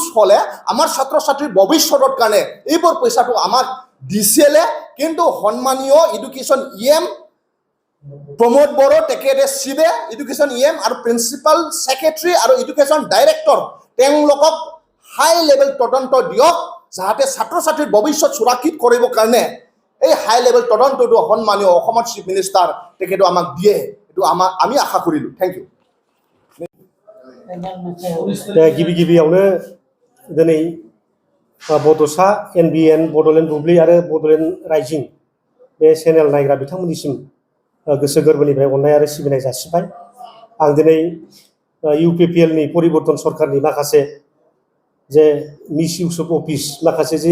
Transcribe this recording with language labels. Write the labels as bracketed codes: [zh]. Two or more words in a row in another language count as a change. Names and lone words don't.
[as] হ'লে আমাৰ ছাত্ৰ ছাত্ৰীৰ ভৱিষ্যতৰ কাৰণে এইবোৰ পইচাটো আমাক দিছিলে কিন্তু সন্মানীয় [en] education EM [as] প্ৰমোদ বড়ো তেখেতে চিবে [en] education EM [as] আৰু [en] principal secretary [as] আৰু [en] education director [as] তেওঁলোকক [en] high level [as] তদন্ত দিয়ক যাতে ছাত্ৰ ছাত্ৰীৰ ভৱিষ্যত সুৰক্ষিত কৰিবৰ কাৰণে এই [en] high level [as] তদন্তটো সন্মানীয় অসমৰ [en] chief minister [as] তেখেতে আমাক দিয়ে এইটো আমি আশা কৰিলোঁ [en] thank you [brx] गिबियावनो दिनै बड'सा NBN बड'लेण्ड बुब्लि आरो बड'लेण्ड राइजिं बे चेनेल नायग्रा बिथांमोननिसिम गोसो गोरबोनिफ्राय अननाय आरो सिबिनाय जासिबाय आं दिनै UPPL नि परिबर्तन सरकारनि माखासे जे [en] misuse of office [brx] माखासे जे